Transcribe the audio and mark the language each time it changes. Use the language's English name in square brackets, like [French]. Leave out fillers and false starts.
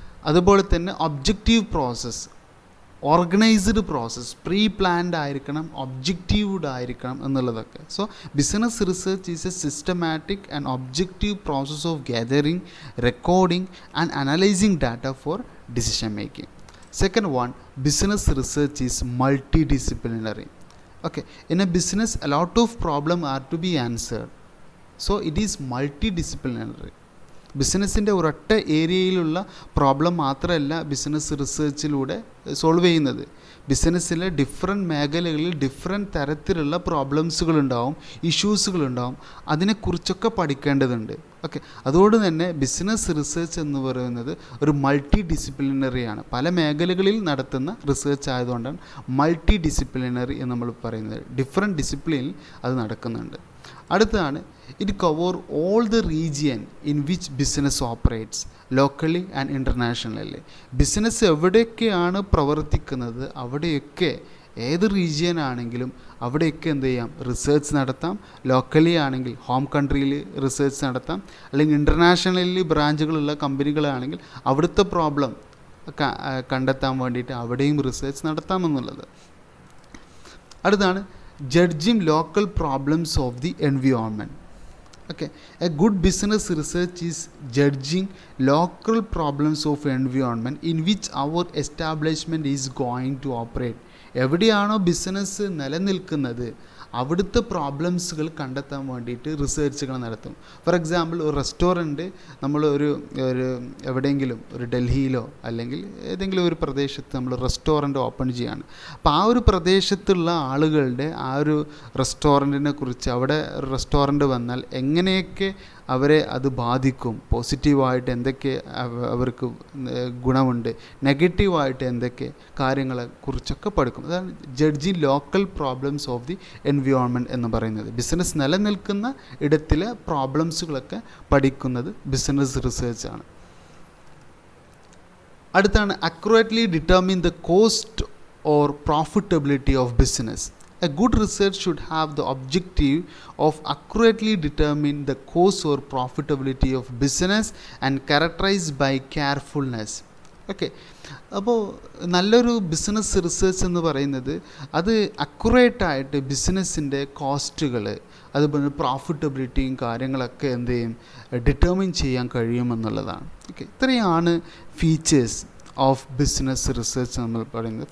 [Malayalam] അതുപോലെ തന്നെ objective process, organised process, pre planned ആയിരിക്കണം, ഒബ്ജക്റ്റീവ്ഡ് ആയിരിക്കണം എന്നുള്ളതൊക്കെ. [English] So business research is a systematic and objective process of gathering, recording and analysing data for decision making. Second one, business research is multi disciplinary. Okay, in a business a lot of problems are to be answered, so it is multidisciplinary. [Malayalam] ബിസിനസ്സിൻ്റെ ഒരൊറ്റ ഏരിയയിലുള്ള problem മാത്രമല്ല business റിസർച്ചിലൂടെ solve ചെയ്യുന്നത്. ബിസിനസ്സിലെ different മേഖലകളിൽ different തരത്തിലുള്ള പ്രോബ്ലംസുകളുണ്ടാവും, ഇഷ്യൂസുകളുണ്ടാവും. അതിനെക്കുറിച്ചൊക്കെ പഠിക്കേണ്ടതുണ്ട്. Okay, അതുകൊണ്ട് തന്നെ ബിസിനസ് റിസർച്ച് എന്ന് പറയുന്നത് ഒരു മൾട്ടി ഡിസിപ്ലിനറിയാണ്. പല മേഖലകളിൽ നടത്തുന്ന റിസർച്ച് ആയതുകൊണ്ടാണ് മൾട്ടി ഡിസിപ്ലിനറി എന്ന് നമ്മൾ പറയുന്നത്. ഡിഫറെൻറ്റ് ഡിസിപ്ലിനിൽ അത് നടക്കുന്നുണ്ട്. അടുത്തതാണ്, [English] It cover all the region in which business operates locally and internationally. [Malayalam] Business എവിടെയൊക്കെയാണ് പ്രവർത്തിക്കുന്നത് അവിടെയൊക്കെ, ഏത് റീജിയൻ ആണെങ്കിലും അവിടെയൊക്കെ എന്ത് ചെയ്യാം, റിസർച്ച് നടത്താം. ലോക്കലി ആണെങ്കിൽ ഹോം കൺട്രിയിൽ റിസർച്ച് നടത്താം, അല്ലെങ്കിൽ ഇൻ്റർനാഷണലി ബ്രാഞ്ചുകളുള്ള കമ്പനികളാണെങ്കിൽ അവിടുത്തെ പ്രോബ്ലം കണ്ടെത്താൻ വേണ്ടിയിട്ട് അവിടെയും റിസർച്ച് നടത്താമെന്നുള്ളത്. അടുത്താണ് [English] judging local problems of the environment. Okay, a good business research is judging local problems of environment in which our establishment is going to operate [Malayalam] എവിടെയാണോ business നിലനിൽക്കുന്നത് അവിടുത്തെ പ്രോബ്ലംസുകൾ കണ്ടെത്താൻ വേണ്ടിയിട്ട് റിസർച്ചുകൾ നടത്തും. ഫോർ എക്സാമ്പിൾ, ഒരു റെസ്റ്റോറൻറ്റ് നമ്മൾ ഒരു എവിടെയെങ്കിലും ഒരു ഡൽഹിയിലോ അല്ലെങ്കിൽ ഏതെങ്കിലും ഒരു പ്രദേശത്ത് നമ്മൾ റെസ്റ്റോറൻറ്റ് ഓപ്പൺ ചെയ്യുകയാണ്. അപ്പോൾ ആ ഒരു പ്രദേശത്തുള്ള ആളുകളുടെ ആ ഒരു റെസ്റ്റോറൻറ്റിനെ കുറിച്ച്, അവിടെ റെസ്റ്റോറൻറ്റ് വന്നാൽ എങ്ങനെയൊക്കെ അവരെ അത് ബാധിക്കും, പോസിറ്റീവായിട്ട് എന്തൊക്കെ അവർക്ക് ഗുണമുണ്ട്, നെഗറ്റീവായിട്ട് എന്തൊക്കെ കാര്യങ്ങളെ കുറിച്ചൊക്കെ പഠിക്കും. അതാണ് [English] judging local problems of the environment [Malayalam] എന്ന് പറയുന്നത്. ബിസിനസ് നിലനിൽക്കുന്ന ഇടത്തിലെ പ്രോബ്ലംസുകളൊക്കെ പഠിക്കുന്നത് ബിസിനസ് റിസർച്ചാണ്. അടുത്താണ് [English] Accurately determine the cost or profitability of business. A good research should have the objective of accurately determine the cost or profitability of business and characterized by carefulness. [Malayalam] Okay, അപ്പോൾ നല്ലൊരു business research എന്ന് പറയുന്നത് അത് അക്യുറേറ്റായിട്ട് ബിസിനസ്സിൻ്റെ കോസ്റ്റുകൾ, അതുപോലെ പ്രോഫിറ്റബിലിറ്റിയും കാര്യങ്ങളൊക്കെ എന്ത് ചെയ്യും, ഡിറ്റർമിൻ ചെയ്യാൻ കഴിയുമെന്നുള്ളതാണ്. ഓക്കെ, ഇത്രയാണ് ഫീച്ചേഴ്സ് ഓഫ് ബിസിനസ് റിസർച്ച് നമ്മൾ പറയുന്നത്.